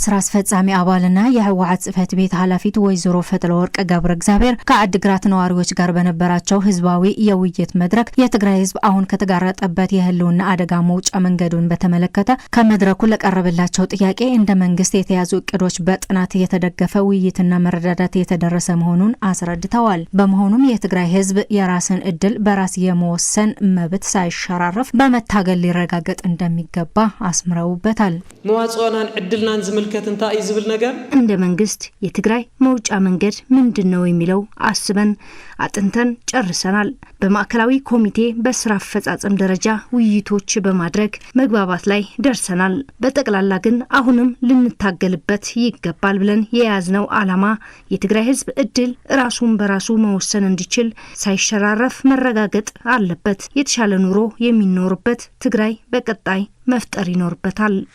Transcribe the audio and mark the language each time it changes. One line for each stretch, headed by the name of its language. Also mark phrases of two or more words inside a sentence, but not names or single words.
Amharic: ስራ አስፈጻሚ አባልና የህወሓት ጽህፈት ቤት ኃላፊት ወይዘሮ ፈትለወርቅ ገብረ እግዚአብሔር ከአድግራት ነዋሪዎች ጋር በነበራቸው ህዝባዊ የውይይት መድረክ የትግራይ ህዝብ አሁን ከተጋረጠበት የህልውና አደጋ መውጫ መንገዱን በተመለከተ ከመድረኩ ለቀረበላቸው ጥያቄ እንደ መንግስት የተያዙ እቅዶች በጥናት የተደገፈ ውይይትና መረዳዳት የተደረሰ መሆኑን አስረድተዋል። በመሆኑም የትግራይ ህዝብ የራስን እድል በራስ የመወሰን መብት ሳይሸራረፍ በመታገል ሊረጋገጥ እንደሚገባ አስምረውበታል።
Tigrinya: መዋጽኦናን ዕድልናን ዝምልከት እንታይ ይዝብል ነገር
Amharic: እንደ መንግስት የትግራይ መውጫ መንገድ ምንድነው የሚለው አስበን አጥንተን ጨርሰናል። በማዕከላዊ ኮሚቴ በስራ አፈጻጸም ደረጃ ውይይቶች በማድረግ መግባባት ላይ ደርሰናል። በጠቅላላ ግን አሁንም ልንታገልበት ይገባል ብለን የያዝነው ዓላማ የትግራይ ህዝብ እድል ራሱን በራሱ መወሰን እንዲችል ሳይሸራረፍ መረጋገጥ አለበት። የተሻለ ኑሮ የሚኖርበት ትግራይ በቀጣይ መፍጠር ይኖርበታል።